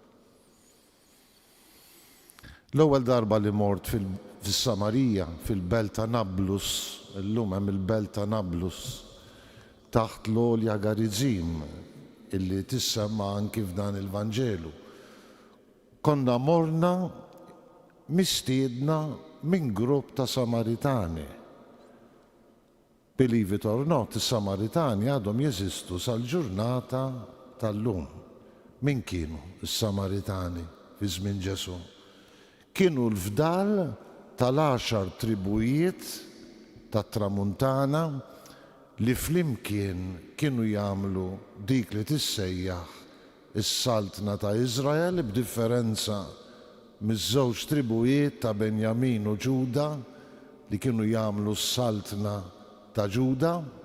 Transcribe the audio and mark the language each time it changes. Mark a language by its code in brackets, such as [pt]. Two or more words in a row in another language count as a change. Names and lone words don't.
[mt] L-ewwel darba li mort fis-Samarija, fil-belt ta' Nablus, illum hemm il-belt ta' Nablus, taħt l-Olja Garizim, illi tissemma anki f'dan il-Vanġelu. Konna morna mistiedna minn grupp ta' Samaritani. [en] Believe it or not, [mt] is-Samaritani għadhom jeżistu sal-ġurnata tal-lum. Min kienu is-Samaritani fi żmien Ġesu? Kienu l-fdal tal-10 tribujiet tat-Tramuntana li flimkien kienu jagħmlu dik li tissejjaħ is-saltna ta' Iżrael b'differenza miż-żewġ tribujiet ta' Benjamin u Ġuda li kienu jagħmlu s-saltna ta' Ġuda.